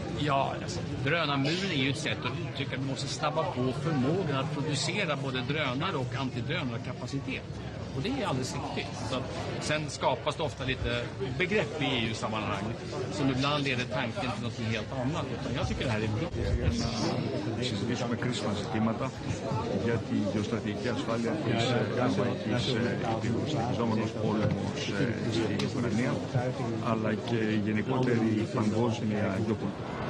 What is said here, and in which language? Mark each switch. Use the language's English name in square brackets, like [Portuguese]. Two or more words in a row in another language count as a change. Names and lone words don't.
[Swedish] Ja, alltså, drönarmuren är ju ett sätt att uttrycka att vi måste snabba på förmågan att producera både drönare och antidrönarkapacitet. Och det är alldeles riktigt. Så att, sen skapas det ofta lite begrepp i EU-sammanhang som ibland leder tanken till något helt annat. Utan jag tycker det här är viktigt. [Greek] Συζητήσουμε κρίσιμα ζητήματα για τη γεωστρατηγική ασφάλεια της Ευρωπαϊκής Ήπειρου, συνεχιζόμενος πόλεμος στην Ουκρανία, αλλά και γενικότερη παγκόσμια γεωπολιτική.